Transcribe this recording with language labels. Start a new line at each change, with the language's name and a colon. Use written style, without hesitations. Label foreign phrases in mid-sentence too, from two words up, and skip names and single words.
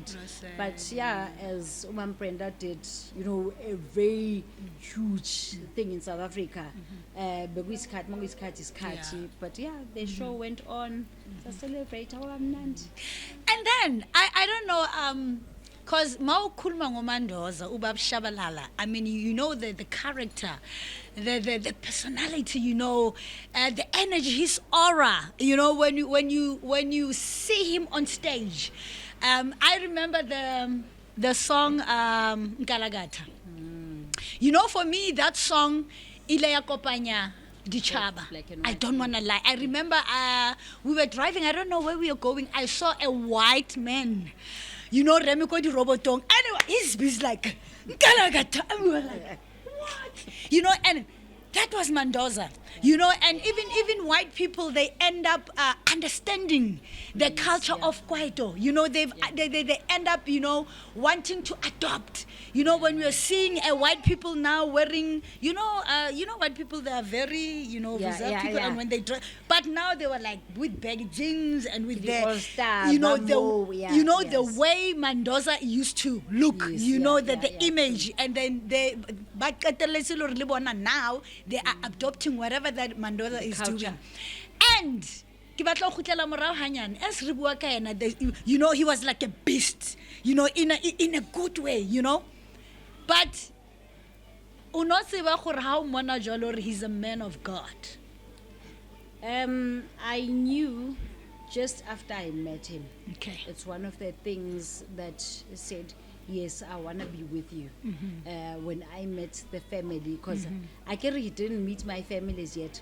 English: But as Brenda did, a very huge thing in South Africa. But the show went on to celebrate our Mnandi. And then I don't know because
Zulu: mawukhuluma ngoMandoza ubab Tshabalala,
English: I mean the character, the personality, the energy, his aura, when you see him on stage. I remember the song Nkalakatha. For me that song
Southern Sotho: ile ya kopanya Dichaba.
English: I don't want to lie. I remember we were driving, I don't know where we were going. I saw a white man.
Southern Sotho: Remiko di Robotong.
English: Anyway, his is like, Nkalakatha. And we were like, what? And that was Mandoza. And even white people, they end up understanding the culture of kwaito. They end up, wanting to adopt. When we are seeing white people now wearing, white people, they are very, reserved people, and when they dress, but now they were like with baggy jeans and with the way Mandoza used to look, the image, and then now they are adopting whatever whatever that Mandoza is culture. doing. And
Southern Sotho: ke batla go khutlela morao hanyane as re bua ka ena,
English: you know, he was like a beast, you know, in a good way, you know.
Southern Sotho: But o no tseba gore ha o mona jalo re
English: he's a man of God. I knew just after I met him. Okay. It's one of the things that said, yes, I want to be with you. When I met the family, because I he didn't meet my families yet.